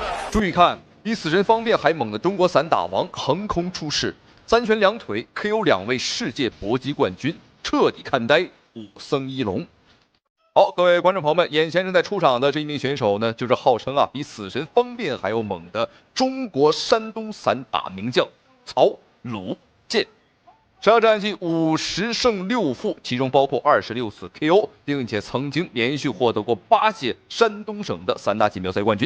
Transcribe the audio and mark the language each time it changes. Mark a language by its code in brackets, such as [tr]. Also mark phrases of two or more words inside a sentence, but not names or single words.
[zh] 注意看，比死神方便还猛的中國散打王橫空出世，3拳2腿 KO 2 位世界搏擊冠軍，徹底看呆武僧一龍。好，各位觀眾朋友們，眼前正在出場的這一名選手呢，就是號稱比死神方便還要猛的中國山東散打名將曹魯健。上戰績50勝6負，其中包括26次 KO， 並且曾經連續獲得過8屆山東省的散打錦標賽冠軍。